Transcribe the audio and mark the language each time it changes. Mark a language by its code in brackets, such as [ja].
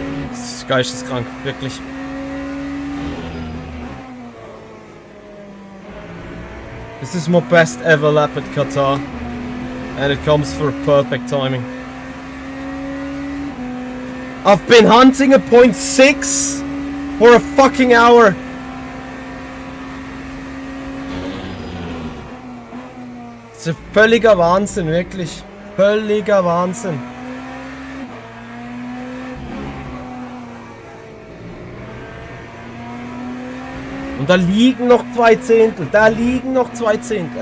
[de] Das ist geisteskrank, wirklich. [en] This is my best ever lap at Qatar, and it comes for perfect timing. I've been hunting a 0.6 for a fucking hour. [de] Das ist völliger Wahnsinn, wirklich. Völliger Wahnsinn. Und da liegen noch 2 Zehntel. Da liegen noch 2 Zehntel.